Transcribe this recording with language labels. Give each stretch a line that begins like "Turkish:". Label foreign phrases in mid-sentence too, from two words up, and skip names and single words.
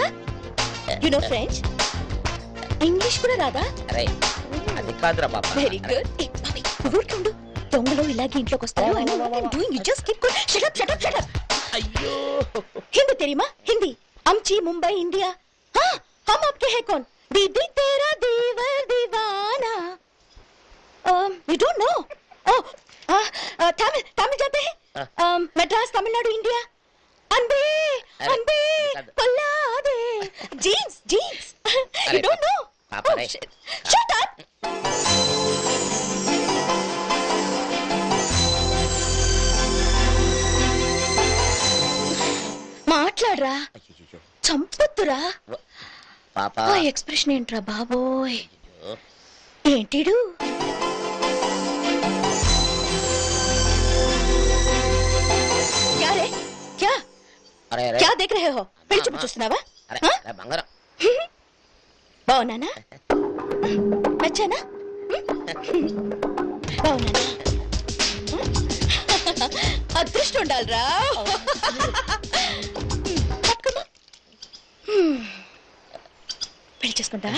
English: you know French?
Telugu: ఇంగ్లీష్ కూడా రాదా? అది కాదురా బాబా.
English: very good.
Telugu: ఊరుకుండు, దొంగలు ఇలాగే ఇంట్లోకి వస్తారు. అయ్యో,
Hindi: हिंदी तेरीमा? हिंदी.
Marathi: आमची मुंबई
Hindi: ఇండియా. हम आपके हैं कौन? दीदी तेरा दीवर दीवाना.
English: You don't know?
Hindi: तमिल जाते हैं? मद्रास, तमिलनाडु, इंडिया.
Tamil: அன்பே அன்பே கொல்லாதே. जीन्स जीन्स.
English: You don't know? Oh shit. Shut up.
Telugu: మాట్లాడరా, చంపొద్దురా. ఆ ఎక్స్ప్రెషన్ ఏంట్రా బాబోయ్? ఏంటిడు?
Hindi: क्या देख रहे हो?
Telugu: పెళ్లి చూపు చూస్తున్నావా? బావునానా? నచ్చానా? బావునానా? అదృష్టం ఉండాలిరా. పెళ్లి చేసుకుంటావా?